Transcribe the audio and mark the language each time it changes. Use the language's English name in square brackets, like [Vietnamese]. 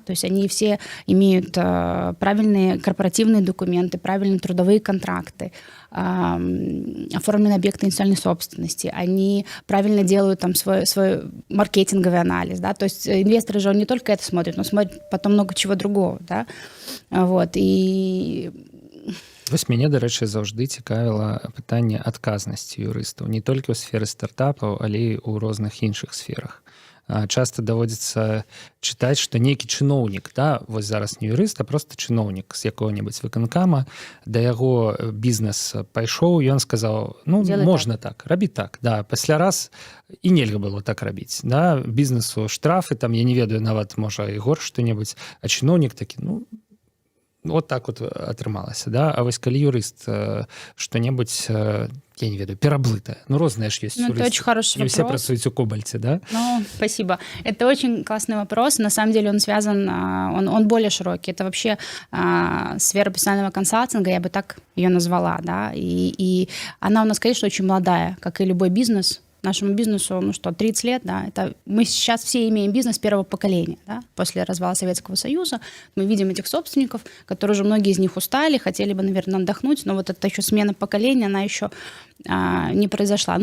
[Russian] То есть они все имеют правильные корпоративные документы, правильные трудовые контракты, оформлены объекты интеллектуальной собственности, они правильно делают там свой маркетинговый анализ. Да? То есть инвесторы же он не только это смотрит, но смотрит потом много чего другого. Да? Вот. И... [Belarusian] Вось мяне, дарэчы, заўжды цікавіла пытанне адказнасці юрыстаў не толькі ў сферы стартапаў, але і ў розных іншых сферах. Часто даводзіцца чытаць, што нейкі чыноўнік, да, вось зараз не юрыст, а просто чыноўнік з якога-небудзь выканкама, да яго бізнес пайшоў, ён сказаў, ну, [Russian] делай [Belarusian] можна так, рабі так, да, пасля раз і нельга было так рабіць, да, бізнесу штрафы, там, я не ведаю, нават, можа, і горш што-небудзь, а чыноўнік такі, ну, [Russian] вот так вот [Belarusian] атрымалася, да, а вось калі юрыст што-небудзь, я не ведаю, пераблытае, ну, розныя ж ёсць [Russian] Ну, это очень хороший не вопрос. [Belarusian] все працуюць у Кобальце, да? [Russian] Ну, спасибо. Это очень классный вопрос. На самом деле он связан, он более широкий. Это вообще сфера профессионального консалтинга, я бы так ее назвала, да, и она у нас, конечно, очень молодая, как и любой бизнес. Нашему бизнесу, ну что, 30 лет, да, это мы сейчас все имеем бизнес первого поколения, да, после развала Советского Союза, мы видим этих собственников, которые уже многие из них устали, хотели бы, наверное, отдохнуть, но вот эта еще смена поколения, она еще не произошла.